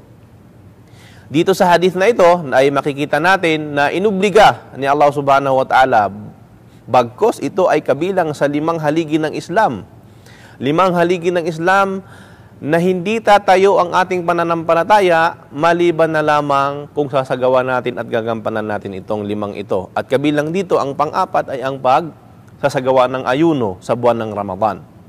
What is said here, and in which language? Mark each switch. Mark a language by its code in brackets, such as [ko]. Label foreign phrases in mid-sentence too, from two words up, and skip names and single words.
[tl] Dito sa hadith na ito ay makikita natin na inubliga ni Allah [ar] سبحانه وتعالى [tl] bagkos ito ay kabilang sa 5 haligi ng Islam. 5 haligi ng Islam na hindi tatayo ang ating pananampalataya maliban na lamang kung sasagawa natin at gagampanan natin itong 5 ito. At kabilang dito ang pang-apat ay ang pagsasagawa ng ayuno sa buwan ng Ramadan.